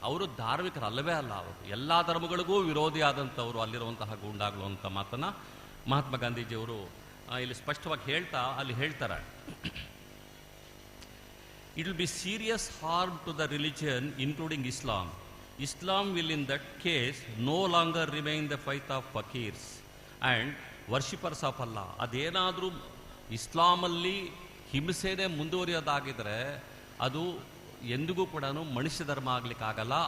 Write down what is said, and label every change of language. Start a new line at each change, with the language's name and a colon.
Kannada: ಅವರು ಧಾರ್ಮಿಕರು ಅಲ್ಲವೇ ಅಲ್ಲ, ಅವರು ಎಲ್ಲ ಧರ್ಮಗಳಿಗೂ ವಿರೋಧಿ ಆದಂಥವ್ರು ಅಲ್ಲಿರುವಂತಹ ಗೂಂಡಾಗಳು ಅಂತ ಮಾತನ್ನು ಮಹಾತ್ಮ ಗಾಂಧೀಜಿಯವರು ಇಲ್ಲಿ ಸ್ಪಷ್ಟವಾಗಿ ಅಲ್ಲಿ ಹೇಳ್ತಾರೆ,
English: It will be serious harm to the religion including Islam. Islam will in that case no longer remain the faith of fakirs and worshippers of Allah.
Kannada: ಅದೇನಾದರೂ ಇಸ್ಲಾಮಲ್ಲಿ ಹಿಂಸೆನೇ ಮುಂದುವರಿಯೋದಾಗಿದ್ರೆ ಅದು ಎಂದಿಗೂ ಕೂಡ ಮನುಷ್ಯ ಧರ್ಮ ಆಗಲಿಕ್ಕಾಗಲ್ಲ.